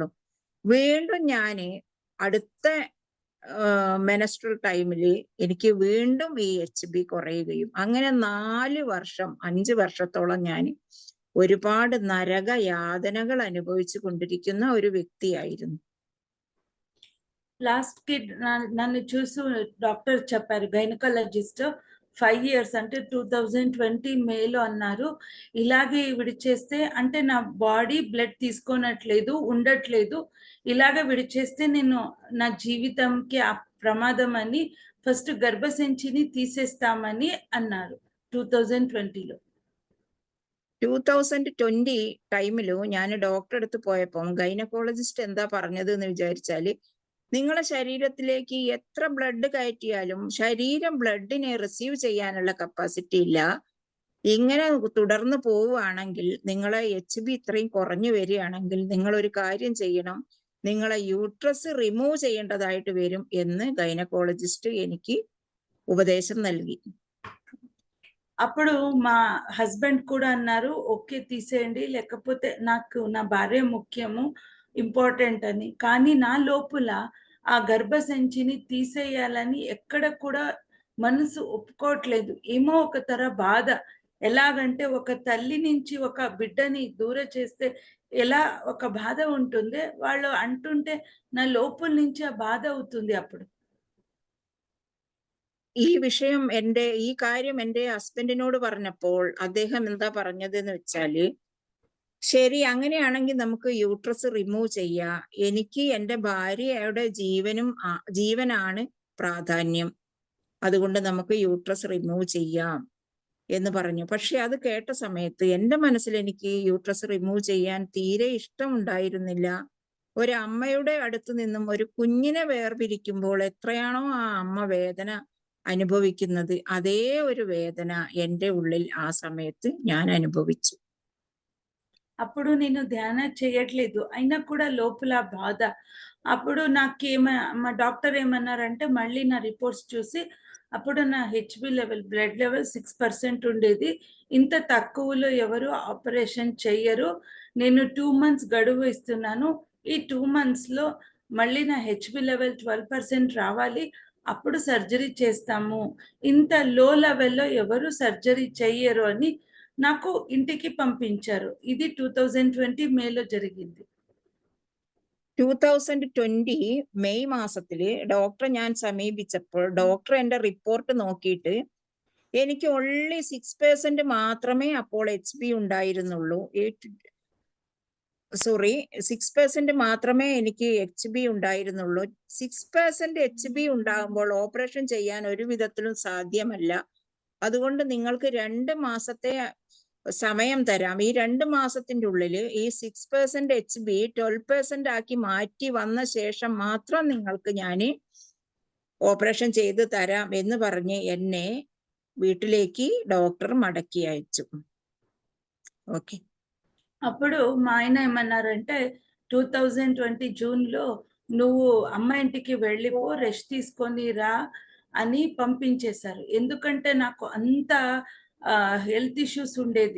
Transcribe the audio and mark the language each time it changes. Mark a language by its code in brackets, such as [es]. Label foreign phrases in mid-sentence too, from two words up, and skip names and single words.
[ml] വീണ്ടും ഞാൻ അടുത്ത മെനസ്ട്രൽ ടൈമിൽ എനിക്ക് വീണ്ടും ഈ HB കുറയുകയും അങ്ങനെ 5 വർഷത്തോളം ഞാൻ ഒരുപാട് നരകയാതനകൾ അനുഭവിച്ചു കൊണ്ടിരിക്കുന്ന ഒരു വ്യക്തിയായിരുന്നു. [te] లాస్ట్ కి నన్ను చూసి డాక్టర్ చెప్పారు, గైనకాలజిస్ట్, 5 years అంటే 2020 మేలో అన్నారు, ఇలాగే విడిచేస్తే అంటే నా బాడీ బ్లడ్ తీసుకోనట్లేదు, ఉండట్లేదు, ఇలాగే విడిచేస్తే నేను నా జీవితంకి ఆ ప్రమాదం అని ఫస్ట్ గర్భసంచిని తీసేస్తామని అన్నారు 2020లో. [ml] 2020 ടൈമിലു ഞാൻ ഡോക്ടറെ അടുത്ത് പോയപ്പോൾ ഗൈനക്കോളജിസ്റ്റ് എന്താ പറഞ്ഞത് എന്ന് വിചാരിച്ചാല്, നിങ്ങളെ ശരീരത്തിലേക്ക് എത്ര ബ്ലഡ് കയറ്റിയാലും ശരീരം ബ്ലഡിനെ റിസീവ് ചെയ്യാനുള്ള കപ്പാസിറ്റി ഇല്ല. ഇങ്ങനെ തുടർന്ന് പോവുകയാണെങ്കിൽ നിങ്ങളെ HB ഇത്രയും കുറഞ്ഞു വരികയാണെങ്കിൽ നിങ്ങൾ ഒരു കാര്യം ചെയ്യണം, നിങ്ങളെ [en] uterus remove [ml] ചെയ്യേണ്ടതായിട്ട് വരും എന്ന് ഗൈനക്കോളജിസ്റ്റ് എനിക്ക് ഉപദേശം നൽകി. [te] అప్పుడు మా హస్బెండ్ కూడా అన్నారు, ఓకే తీసేయండి, లేకపోతే నాకు నా భార్య ముఖ్యము, ఇంపార్టెంట్ అని. కానీ నా లోపల ఆ గర్భసంచిని తీసేయాలని ఎక్కడ కూడా మనసు ఒప్పుకోవట్లేదు. ఏమో ఒక తర బాధ, ఎలాగంటే ఒక తల్లి నుంచి ఒక బిడ్డని దూరం చేస్తే ఎలా ఒక బాధ ఉంటుంది, వాళ్ళు అంటుంటే నా లోపల నుంచి ఆ బాధ అవుతుంది అప్పుడు. [ml] ഈ കാര്യം എന്റെ ഹസ്ബൻഡിനോട് പറഞ്ഞപ്പോൾ അദ്ദേഹം എന്താ പറഞ്ഞതെന്ന് വെച്ചാല്, ശരി, അങ്ങനെയാണെങ്കിൽ നമുക്ക് [en] uterus remove [ml] ചെയ്യാം. എനിക്ക് എന്റെ ഭാര്യയുടെ ജീവനാണ് പ്രാധാന്യം. അതുകൊണ്ട് നമുക്ക് [en] uterus remove [ml] ചെയ്യാം എന്ന് പറഞ്ഞു. പക്ഷെ അത് കേട്ട സമയത്ത് എന്റെ മനസ്സിൽ എനിക്ക് [en] uterus remove [ml] ചെയ്യാൻ തീരെ ഇഷ്ടമുണ്ടായിരുന്നില്ല. ഒരു അമ്മയുടെ അടുത്ത് നിന്നും ഒരു കുഞ്ഞിനെ വേർപിരിക്കുമ്പോൾ എത്രയാണോ ആ അമ്മ വേദന അനുഭവിക്കുന്നത്, അതേ ഒരു വേദന എൻ്റെ ഉള്ളിൽ ആ സമയത്ത് ഞാൻ അനുഭവിച്ചു. [te] అప్పుడు నేను ధ్యానం చేయట్లేదు, అయినా కూడా లోపల బాధ. అప్పుడు మా డాక్టర్ ఏమన్నారంటే, మళ్ళీ నా రిపోర్ట్స్ చూసి, అప్పుడు నా [en] HB level, blood level [te] 6% ఉండేది. ఇంత తక్కువలో ఎవరు ఆపరేషన్ చెయ్యరు, నేను 2 months గడువు ఇస్తున్నాను, ఈ 2 monthsలో మళ్ళీ నా [en] HB level [te] 12% రావాలి, అప్పుడు సర్జరీ చేస్తాము, ఇంత లో లెవెల్లో ఎవరు సర్జరీ చెయ్యరు అని నాకు ఇంటికి పంపించారు. ఇది 2020 మేలో జరిగింది. [ml] 2020 മെയ് മാസത്തില് ഡോക്ടറെ ഞാൻ സമീപിച്ചപ്പോൾ ഡോക്ടർ എന്റെ റിപ്പോർട്ട് നോക്കിയിട്ട് എനിക്ക് ഓൺലി 6% മാത്രമേ അപ്പോൾ HB ഉണ്ടായിരുന്നുള്ളൂ. 6% മാത്രമേ എനിക്ക് HB ഉണ്ടായിരുന്നുള്ളൂ. 6% HB ഉണ്ടാകുമ്പോൾ ഓപ്പറേഷൻ ചെയ്യാൻ ഒരു വിധത്തിലും സാധ്യമല്ല. അതുകൊണ്ട് നിങ്ങൾക്ക് 2 മാസത്തെ സമയം തരാം. ഈ 2 മാസത്തിന്റെ ഉള്ളില് ഈ 6% HB 12% ആക്കി മാറ്റി വന്ന ശേഷം മാത്രം നിങ്ങൾക്ക് ഞാൻ ഓപ്പറേഷൻ ചെയ്ത് തരാം എന്ന് പറഞ്ഞ് എന്നെ വീട്ടിലേക്ക് ഡോക്ടർ മടക്കി അയച്ചു. [te] ఓకే. అప్పుడు మా ఆయన ఏమన్నారంటే, 2020 జూన్లో నువ్వు అమ్మ ఇంటికి వెళ్ళిపో, రెస్ట్ తీసుకొని రా అని పంపించేశారు. ఎందుకంటే నాకు అంత [en] health issues [te] ఉండేది.